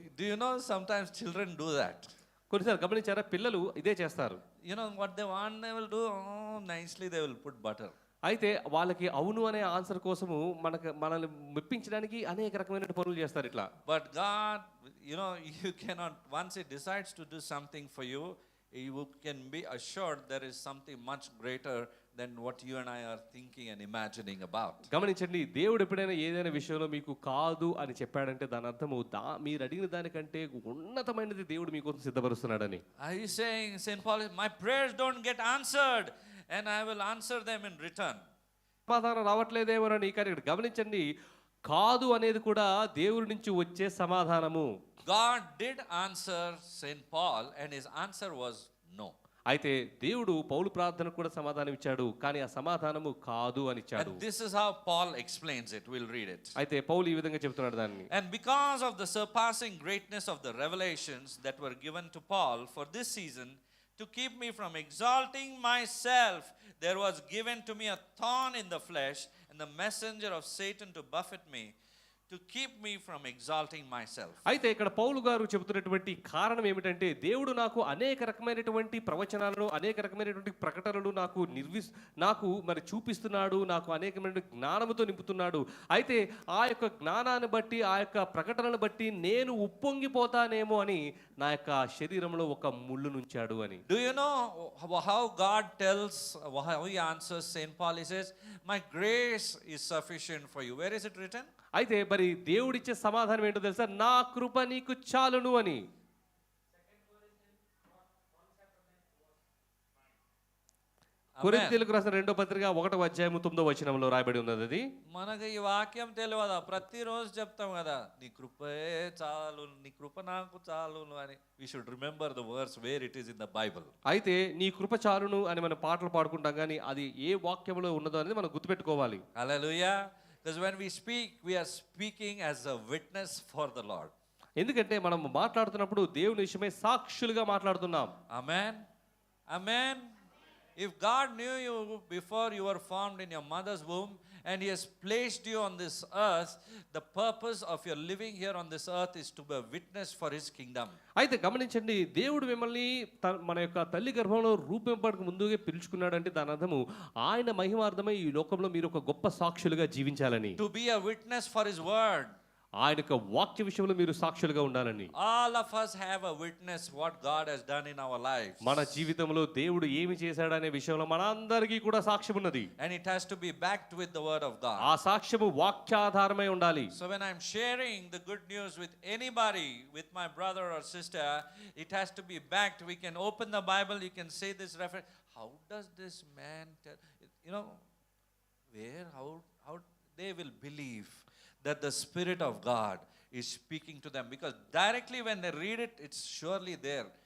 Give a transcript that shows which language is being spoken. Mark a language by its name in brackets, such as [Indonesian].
[English] Do you know sometimes children do that? [Telugu] కొన్నిసార్లు గమనించారా, పిల్లలు ఇదే చేస్తారు. [English] You know what they want, they will do. Oh, nicely they will put butter. [Telugu] అయితే వాళ్ళకి అవును అనే ఆన్సర్ కోసము మనల్ని మెప్పించడానికి అనేక రకమైన పనులు చేస్తారు ఇట్లా. [English] But God, you know, you cannot, once he decides to do something for you, you can be assured there is something much greater than what you and I are thinking and imagining about. [Telugu] గమనించండి, దేవుడు ఎప్పుడైనా ఏదైనా విషయంలో మీకు కాదు అని చెప్పాడంటే దాని అర్థము మీరు అడిగిన దానికంటే ఉన్నతమైనది దేవుడు మీకోసం సిద్ధపరుస్తున్నాడని. [English] Are you saying, St. Paul, my prayers don't get answered and I will answer them in return? [Telugu] సమాధానం రావట్లేదేమోనని. కానీ ఇక్కడ గమనించండి, కాదు అనేది కూడా దేవుడి నుంచి వచ్చే సమాధానము. [English] God did answer St. Paul and his answer was no. [Telugu] అయితే దేవుడు పౌలు ప్రార్థనకు కూడా సమాధానం ఇచ్చాడు, కానీ ఆ సమాధానము కాదు అని ఇచ్చాడు. [English] And this is how Paul explains it. We'll read it. [Telugu] అయితే పౌలు ఈ విధంగా చెప్తున్నాడు దాన్ని. [English] And because of the surpassing greatness of the revelations that were given to Paul for this season, to keep me from exalting myself, there was given to me a thorn in the flesh, and the messenger of Satan to buffet me, to keep me from exalting myself. [Telugu] అయితే ఇక్కడ పౌలు గారు చెబుతున్నటువంటి కారణం ఏమిటంటే, దేవుడు నాకు అనేక రకమైనటువంటి ప్రవచనాలను అనేక రకమైనటువంటి ప్రకటనలు నాకు మరి చూపిస్తున్నాడు, నాకు అనేకమైన జ్ఞానముతో నింపుతున్నాడు. అయితే ఆ యొక్క జ్ఞానాన్ని బట్టి ఆ యొక్క ప్రకటనను బట్టి నేను ఉప్పొంగిపోతానేమో అని నా యొక్క శరీరంలో ఒక ముళ్ళు నుంచాడు అని. [English] Do you know how God tells, how he answers St. Paul? He says, my grace is sufficient for you. Where is it written? [Telugu] అయితే మరి దేవుడిచ్చే సమాధానం ఏంటో తెలుసా? నా కృప నీకు చాలును అని. కొరింథీయులకు రాసిన 2వ పత్రిక 1వ అధ్యాయము 9వ వచనంలో రాయబడి ఉన్నది. అది మనకు ఈ వాక్యం తెలియదా? ప్రతిరోజు చెప్తాం కదా, నీ కృపే చాలు, నీ కృప నాకు చాలును అని. [English] We should remember the verse where it is in the Bible. [Telugu] అయితే నీ కృప చాలును అని మనం పాటలు పాడుకుంటాం, కానీ అది ఏ వాక్యంలో ఉన్నదో అనేది మనం గుర్తుపెట్టుకోవాలి. [English] Hallelujah. Because when we speak, we are speaking as a witness for the Lord. [Telugu] ఎందుకంటే మనం మాట్లాడుతున్నప్పుడు దేవుని విషయమై సాక్షులుగా మాట్లాడుతున్నాం. [English] Amen. Amen. If God knew you before you were formed in your mother's womb, and he has placed you on this earth, the purpose of your living here on this earth is to be a witness for his kingdom. [Telugu] అయితే గమనించండి, దేవుడు మిమ్మల్ని మన యొక్క తల్లి గర్భంలో రూపింపడానికి ముందుగా పిలుచుకున్నాడంటే దాని అర్థము ఆయన మహిమార్థమై ఈ లోకంలో మీరు ఒక గొప్ప సాక్షులుగా జీవించాలని. [English] To be a witness for his word. [Telugu] ఆయన యొక్క వాక్య విషయంలో మీరు సాక్షులుగా ఉండాలని. [English] All of us have a witness what God has done in our lives. [Telugu] మన జీవితంలో దేవుడు ఏమి చేశాడనే విషయంలో మనందరికీ కూడా సాక్ష్యం ఉన్నది. [English] And it has to be backed with the word of God. [Telugu] ఆ సాక్ష్యము వాక్యాధారమై ఉండాలి. [English] So when I'm sharing the good news with anybody, with my brother or sister, it has to be backed. We can open the Bible, you can say this reference. How does this man tell? You know, how they will believe that the Spirit of God is speaking to them, because directly when they read it, it's surely there.